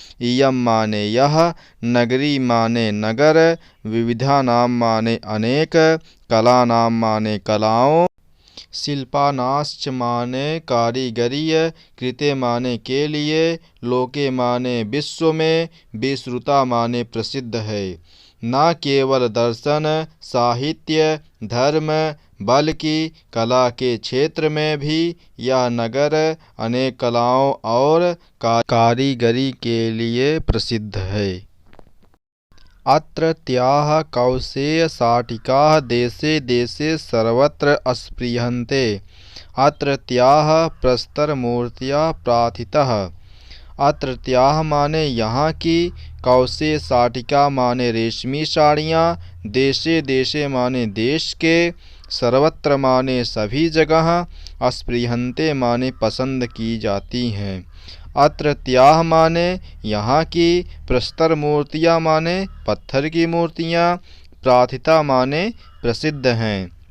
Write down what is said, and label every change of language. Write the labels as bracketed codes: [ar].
[hi] इयम माने यह, नगरी माने नगर, विविधा नाम माने अनेक, कला नाम माने कलाओं, शिल्पानाश्च माने कारीगरी, कृते माने के लिए, लोके माने विश्व में, विश्रुता माने प्रसिद्ध है। न केवल दर्शन, साहित्य, धर्म, बल्कि कला के क्षेत्र में भी यह नगर अनेक कलाओं और कारीगरी के लिए प्रसिद्ध है। [sa] अत्रत्याः कौसेयशाटिकाः देशे देशे सर्वत्र स्पृह्यन्ते। अत्रत्याः प्रस्तरमूर्त्याः प्रार्थितः। [hi] अत्रत्याः माने यहाँ की, कौशेय शाटिका माने रेशमी साड़ियाँ, देशे देशे माने देश के, सर्वत्र माने सभी जगह, स्पृह्यन्ते माने पसंद की जाती हैं। अत्रत्याः माने यहाँ की, प्रस्तर मूर्तियाँ माने पत्थर की मूर्तियाँ, प्रार्थिता माने प्रसिद्ध हैं।